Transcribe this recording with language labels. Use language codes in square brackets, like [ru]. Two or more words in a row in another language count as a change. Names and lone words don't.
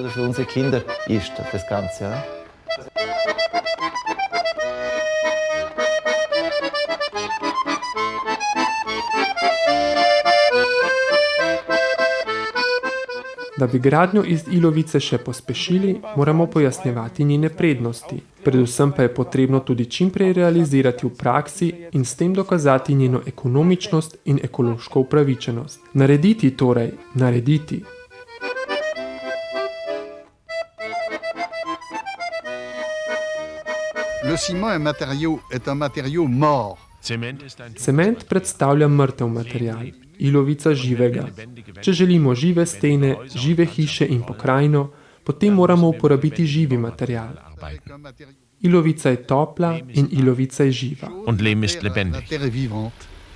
[sl] Da bi gradnjo iz ilovice še pospešili, moramo pojasnjevati njene prednosti. Predvsem pa je potrebno tudi čimprej realizirati v praksi in s tem dokazati njeno ekonomičnost in ekološko upravičenost. Narediti torej, narediti. [fr] Le ciment est un matériau mort. [sl] Cement predstavlja mrtev material, ilovica živega. Če želimo žive stene, žive hiše in pokrajino, potem moramo uporabiti živi material. Ilovica je topla in ilovica je živa. [de] Und Lehm ist lebendig.